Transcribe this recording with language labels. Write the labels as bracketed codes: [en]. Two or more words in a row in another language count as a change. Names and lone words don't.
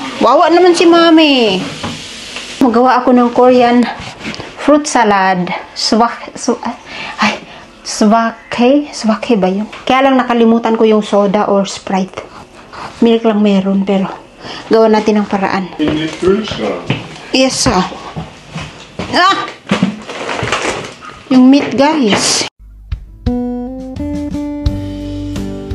[tl] Wawa naman si mami. Magawa ako ng [en] Korean fruit salad. [tl] Swake ba yun? Kaya lang nakalimutan ko yung [en] soda or Sprite. [tl] Milk lang meron pero gawa natin ng paraan. [de] In den Kühlschrank. [tl] Yes, yung meat, guys.